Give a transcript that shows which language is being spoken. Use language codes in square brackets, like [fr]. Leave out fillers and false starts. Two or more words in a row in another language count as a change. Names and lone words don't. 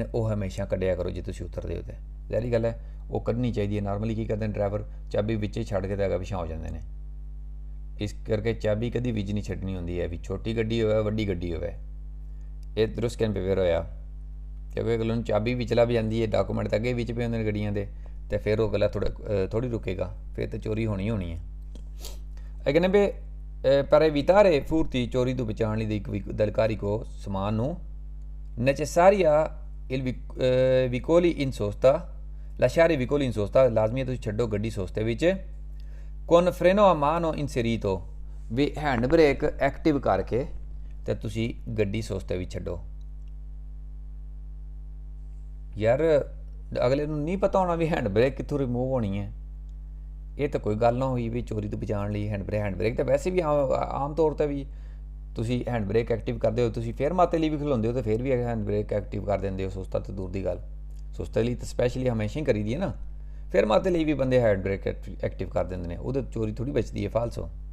[pa] ਉਹ ਹਮੇਸ਼ਾ ਕੱਢਿਆ ਕਰੋ ਜੇ ਤੁਸੀਂ ਉਤਰਦੇ ਹੋ ਤੇ ਜ਼ਾਹਰੀ ਗੱਲ ਹੈ ਉਹ ਕੱਢਣੀ ਚਾਹੀਦੀ ਹੈ ਨਾਰਮਲੀ ਕੀ ਕਰਦੇ ਨੇ ਡਰਾਈਵਰ ਚਾਬੀ ਵਿੱਚੇ ਛੱਡ ਕੇ ਤਾਂ ਅਗਾ ਪਿਛਾਂ ਹੋ ਜਾਂਦੇ ਨੇ ਇਸ ਕਰਕੇ ਚਾਬੀ ਕਦੀ ਵਿੱਚ ਨਹੀਂ ਛੱਡਣੀ ਹੁੰਦੀ ਹੈ ਵੀ ਛੋਟੀ ਗੱਡੀ ਹੋਵੇ ਵੱਡੀ ਗੱਡੀ ਹੋਵੇ ਇਹ ਦਰੁਸਤ ਕਹਿਣ ਪੇਵਰ ਹੋਇਆ ਕਿਉਂਕਿ ਅਗਲੇ ਨੂੰ ਚਾਬੀ ਵਿੱਚ ਲੱਭ ਜਾਂਦੀ ਹੈ ਡਾਕੂਮੈਂਟ ਤਾਂ ਅੱਗੇ ਵਿੱਚ ਪਏ ਹੁੰਦੇ ਨੇ ਗੱਡੀਆਂ ਦੇ ਤੇ ਫਿਰ ਉਹ ਅਗਲਾ ਥੋੜੀ ਰੁਕੇਗਾ ਫਿਰ ਤਾਂ ਚੋਰੀ ਹੋਣੀ ਹੈ ਇਹ ਕਹਿੰਦੇ ਵੀ [it] per evitare furti [pa] ਚੋਰੀ ਤੋਂ ਬਚਾਉਣ ਲਈ ਇੱਕ ਦਲਕਾਰੀ ਕੋ ਸਮਾਨ ਨੂੰ [it] necessaria il vicoli in sosta lasciare i vicoli in sosta [pa] ਲਾਜ਼ਮੀ ਹੈ ਤੁਸੀਂ ਛੱਡੋ ਗੱਡੀ ਸੋਸਤੇ ਵਿੱਚ [it] con freno a mano inserito [pa] ਵੀ ਹੈਂਡ ਬ੍ਰੇਕ ਐਕਟਿਵ ਕਰਕੇ ਤੇ ਤੁਸੀਂ ਗੱਡੀ ਸੋਸਤੇ ਵਿੱਚ ਛੱਡੋ ਯਾਰ ਅਗਲੇ ਨੂੰ ਨਹੀਂ ਪਤਾ ਹੋਣਾ ਵੀ ਹੈਂਡ ਬ੍ਰੇਕ ਕਿੱਥੋਂ ਰਿਮੂਵ ਹੋਣੀ ਹੈ ਇਹ ਤਾਂ ਕੋਈ ਗੱਲ ਨਾ ਹੋਈ ਵੀ ਚੋਰੀ ਤੋਂ ਬਚਾਉਣ ਲਈ ਹੈਂਡ ਬ੍ਰੇਕ ਤਾਂ ਵੈਸੇ ਵੀ ਆਮ ਤੌਰ 'ਤੇ ਵੀ ਤੁਸੀਂ ਹੈਂਡ ਬ੍ਰੇਕ ਐਕਟਿਵ ਕਰਦੇ ਹੋ ਤੁਸੀਂ ਫੇਰ ਮਾਤੇ ਲਈ ਵੀ ਖਿਲਾਉਂਦੇ ਹੋ ਤਾਂ ਫਿਰ ਵੀ ਹੈਂਡ ਬ੍ਰੇਕ ਐਕਟਿਵ ਕਰ ਦਿੰਦੇ ਹੋ ਸੁਸਤਾ ਤਾਂ ਦੂਰ ਦੀ ਗੱਲ ਸੁਸਤੇ ਲਈ ਤਾਂ ਸਪੈਸ਼ਲੀ ਹਮੇਸ਼ਾ ਹੀ ਕਰੀਦੀ ਹੈ ਨਾ ਫਿਰ ਮਾਤੇ ਲਈ ਵੀ ਬੰਦੇ ਹੈਂਡ ਬ੍ਰੇਕ ਐਕਟਿਵ ਕਰ ਦਿੰਦੇ ਨੇ ਉਹਦੇ ਚੋਰੀ ਥੋੜੀ ਬਚਦੀ ਹੈ ਫਾਲਸੋ